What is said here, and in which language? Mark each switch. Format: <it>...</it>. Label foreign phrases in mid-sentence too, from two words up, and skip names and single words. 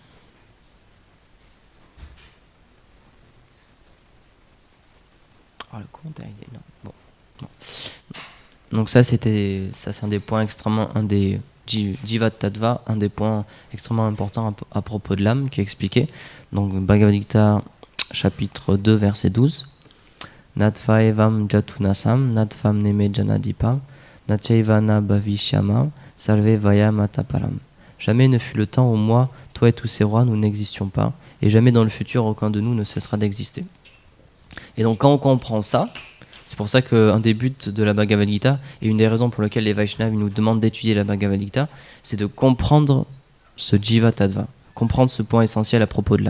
<fr>Oh, le commentaire, il est énorme. Bon. Donc ça, c'est un des points extrêmement, un des</fr> <sa>Jivat Tattva,</sa> <fr>un des points extrêmement importants à propos de l'âme qui est expliqué. Donc Bhagavad Gita, chapitre 2, verset 12.</fr> <sa>Natva evam jatunasam, natvam neme janadipam, nachaivana bhavishyama, salve vaya mataparam.</sa> <fr>Jamais ne fut le temps où moi, toi et tous ces rois, nous n'existions pas, et jamais dans le futur, aucun de nous ne cessera d'exister. Et donc quand on comprend ça, c'est pour ça qu'un des buts de la Bhagavad Gita, et une des raisons pour lesquelles les Vaishnavas nous demandent d'étudier la Bhagavad Gita, c'est de comprendre ce</fr> <sa>Jiva Tattva,</sa> <fr>comprendre ce point essentiel à propos de l'âme.</fr>